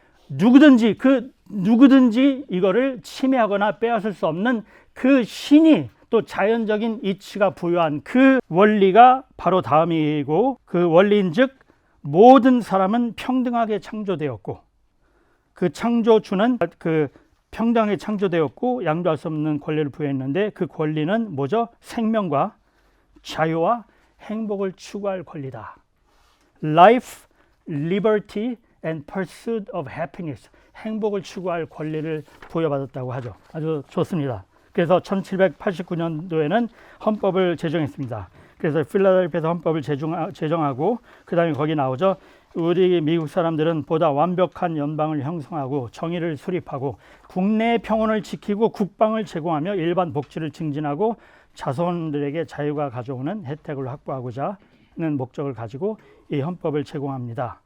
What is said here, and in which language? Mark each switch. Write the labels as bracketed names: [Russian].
[Korean] 누구든지 이거를 침해하거나 빼앗을 수 없는 그 신이 또 자연적인 이치가 부여한 그 원리가 바로 다음이고, 그 원리인즉 모든 사람은 평등하게 창조되었고, 그 창조주는 그 평등하게 창조되었고 양도할 수 없는 권리를 부여했는데, 그 권리는 뭐죠? 생명과 자유와 행복을 추구할 권리다. [English] Life, liberty and pursuit of happiness. [Korean] 행복을 추구할 권리를 부여받았다고 하죠. 아주 좋습니다. 그래서 1789년도에는 헌법을 제정했습니다. 그래서 필라델피아에서 헌법을 제정하고 그 다음에 거기 나오죠. 우리 미국 사람들은 보다 완벽한 연방을 형성하고 정의를 수립하고 국내 평온을 지키고 국방을 제공하며 일반 복지를 증진하고 자손들에게 자유가 가져오는 혜택을 확보하고자 하는 목적을 가지고 이 헌법을 제공합니다.